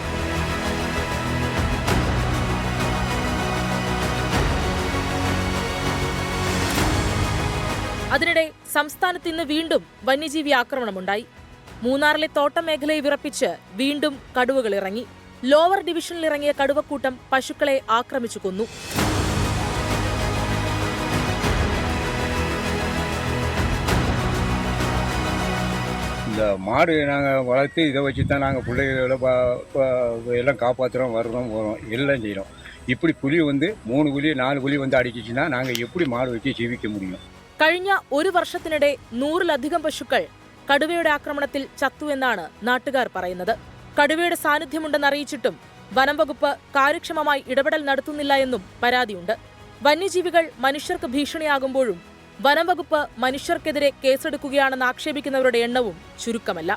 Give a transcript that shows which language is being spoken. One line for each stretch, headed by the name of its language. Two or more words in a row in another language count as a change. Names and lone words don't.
Malayalam: അതിനിടെ സംസ്ഥാനത്ത് ഇന്ന് വീണ്ടും വന്യജീവി ആക്രമണമുണ്ടായി. മൂന്നാറിലെ തോട്ടം മേഖലയെ വിറപ്പിച്ച് വീണ്ടും കടുവകൾ ഇറങ്ങി. ലോവർ ഡിവിഷനിൽ ഇറങ്ങിയ കടുവക്കൂട്ടം പശുക്കളെ ആക്രമിച്ചു കൊന്നു.
Tamil: இந்த மாடு நாங்கள் வளர்த்து இதை வச்சு தான் நாங்கள் பிள்ளைகளோட எல்லாம் காப்பாற்றுறோம், வர்றோம், போகிறோம், எல்லாம் செய்கிறோம். இப்படி புலி வந்து 3 புலி 4 புலி வந்து அடிச்சிச்சுன்னா நாங்கள் எப்படி மாடு வச்சு ജീവിக்க முடியும்?
Malayalam: കഴിഞ്ഞ ഒരു വർഷത്തിനിടെ 100-ലധികം പശുക്കൾ കടുവയുടെ ആക്രമണത്തിൽ ചത്തുവെന്നാണ് നാട്ടുകാർ പറയുന്നത്. കടുവയുടെ സാന്നിധ്യമുണ്ടെന്ന് അറിയിച്ചിട്ടും വനം വകുപ്പ് കാര്യക്ഷമമായി ഇടപെടൽ നടത്തുന്നില്ല എന്നും പരാതിയുണ്ട്. വന്യജീവികൾ മനുഷ്യർക്ക് ഭീഷണിയാകുമ്പോഴും വനം വകുപ്പ് മനുഷ്യർക്കെതിരെ കേസെടുക്കുകയാണെന്ന് ആക്ഷേപിക്കുന്നവരുടെ എണ്ണവും ചുരുക്കമല്ല.